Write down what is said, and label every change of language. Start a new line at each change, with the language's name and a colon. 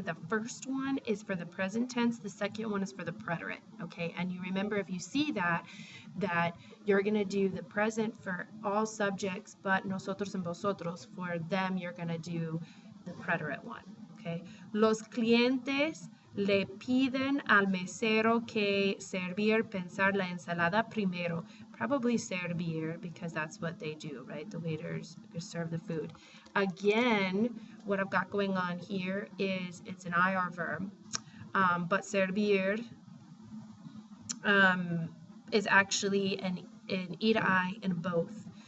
English: The first one is for the present tense, the second one is for the preterite, okay? And you remember if you see that you're gonna do the present for all subjects, but nosotros and vosotros, for them, you're gonna do the preterite one, okay?
Spanish: Los clientes le piden al mesero que servir, pensar la ensalada primero.
English: Probably servir because that's what they do, right? The waiters serve the food. Again, what I've got going on here is it's an IR verb, but servir is actually an E to I in both.